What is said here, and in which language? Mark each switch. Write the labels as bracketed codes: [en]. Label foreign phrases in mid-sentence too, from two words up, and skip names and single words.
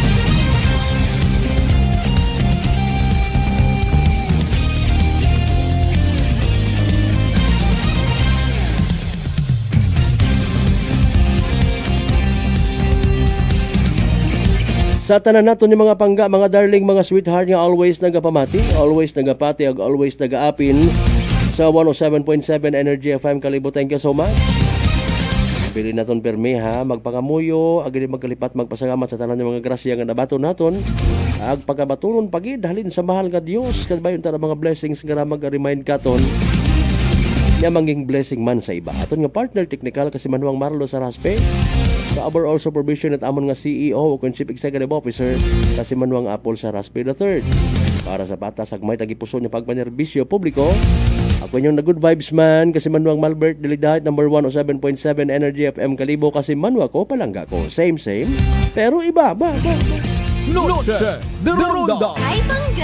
[akl] Sa tanan nato ni mga pangga, mga darling, mga sweetheart nga always nagapamati, always nagapati, ag always nagaapin sa 107.7 Energy FM Kalibo. [en] Thank you so much. [akl] Bili naton permi ha, magpangamuyo, ag magkalipat magpasalamat sa tanan ng mga grasya nga nabaton naton. Ag pagkabatunon pagid halin sa mahal nga Dios, kadbayon ta mga blessings nga mag-remind katon nga manging blessing man sa iba. Aton nga partner technical Kasimanwang Marlo Saraspe. Sa overall supervision at amon nga CEO o [en] Chief Executive Officer [akl] Kasimanwang Apple Saraspe III. Para sa bata sagmay tagipuso niya pagmanerbisyo publiko, ako yung na [en] good vibes [akl] man Kasimanwang Malbert Dilidahat number 107.7 Energy FM Kalibo. Kasimanwa ko palangga ko same pero iba ba. Noche de Ronda. Ay,